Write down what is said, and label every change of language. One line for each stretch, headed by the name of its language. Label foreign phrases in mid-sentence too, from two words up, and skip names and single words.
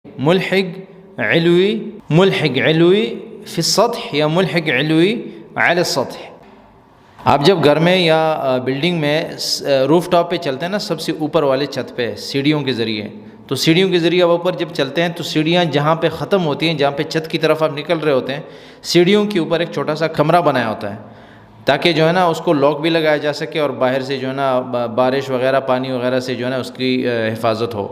Arabic: ملحق علوی، ملحق علوی فی السطح یا ملحق علوی علی السطح۔
Urdu: آپ جب گھر میں یا بلڈنگ میں
English: roof top
Urdu: پہ چلتے ہیں نا، سب سے اوپر والے چھت پہ سیڑھیوں کے ذریعے، تو سیڑھیوں کے ذریعے آپ اوپر جب چلتے ہیں تو سیڑھیاں جہاں پہ ختم ہوتی ہیں، جہاں پہ چھت کی طرف آپ نکل رہے ہوتے ہیں، سیڑھیوں کے اوپر ایک چھوٹا سا کمرہ بنایا ہوتا ہے تاکہ جو ہے نا اس کو لاک بھی لگایا جا سکے اور باہر سے جو ہے نا بارش وغیرہ پانی وغیرہ سے جو ہے نا اس کی حفاظت ہو۔